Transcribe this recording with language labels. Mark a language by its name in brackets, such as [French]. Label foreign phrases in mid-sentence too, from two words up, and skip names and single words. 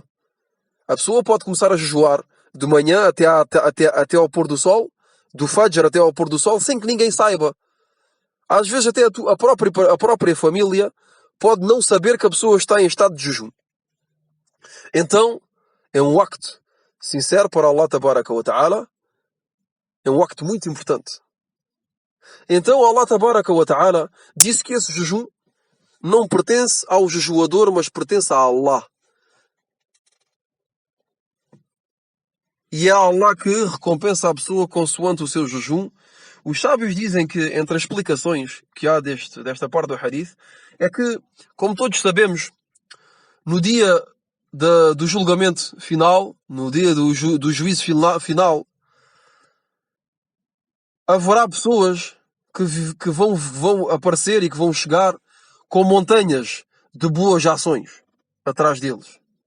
[Portuguese] A pessoa pode começar a jejuar de manhã até ao pôr do sol, do Fajr até ao pôr do sol, sem que ninguém saiba. Às vezes até a própria família pode não saber que a pessoa está em estado de jejum. Então, é um acto sincero para Allah [Arabic] تبارك وتعالى. [Portuguese] É um acto muito importante. Então Allah [Arabic] تبارك وتعالى [Portuguese] disse que esse jejum não pertence ao jejuador, mas pertence a Allah. E é Allah que recompensa a pessoa consoante o seu jejum. Os sábios dizem que entre as explicações que há desta parte do hadith é que, como todos sabemos, no dia do julgamento final, no dia do juízo final, haverá pessoas que vão aparecer e que vão chegar com montanhas de boas ações atrás deles.